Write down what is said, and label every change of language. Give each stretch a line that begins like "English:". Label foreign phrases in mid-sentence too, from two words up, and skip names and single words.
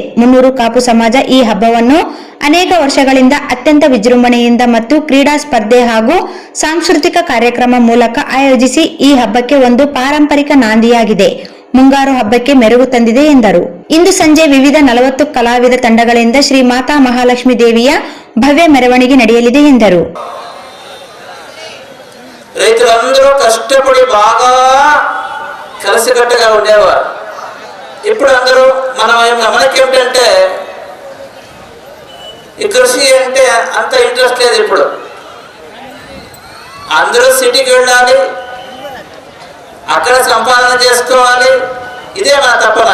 Kannada: ಮುನ್ನೂರು ಕಾಪು ಸಮಾಜ ಈ ಹಬ್ಬವನ್ನು ಅನೇಕ ವರ್ಷಗಳಿಂದ ಅತ್ಯಂತ ವಿಜೃಂಭಣೆಯಿಂದ ಮತ್ತು ಕ್ರೀಡಾ ಸ್ಪರ್ಧೆ ಹಾಗೂ ಸಾಂಸ್ಕೃತಿಕ ಕಾರ್ಯಕ್ರಮ ಮೂಲಕ ಆಯೋಜಿಸಿ ಈ ಹಬ್ಬಕ್ಕೆ ಒಂದು ಪಾರಂಪರಿಕ ನಾಂದಿಯಾಗಿದೆ. ಮುಂಗಾರು ಹಬ್ಬಕ್ಕೆ ಮೆರುಗು ತಂದಿದೆ ಎಂದರು. ಇಂದು ಸಂಜೆ ವಿವಿಧ 40 ಕಲಾವಿದ ತಂಡಗಳಿಂದ ಶ್ರೀ ಮಾತಾ ಮಹಾಲಕ್ಷ್ಮೀ ದೇವಿಯ ಭವ್ಯ ಮೆರವಣಿಗೆ ನಡೆಯಲಿದೆ ಎಂದರು.
Telugu: రైతులందరూ కష్టపడి బాగా కలిసికట్టుగా ఉండేవారు. ఇప్పుడు అందరూ మనకేమిటంటే ఈ కృషి అంటే అంత ఇంట్రెస్ట్ లేదు. ఇప్పుడు అందరూ సిటీకి వెళ్ళాలి, అక్కడ సంపాదన చేసుకోవాలి, ఇదే మన తప్పన.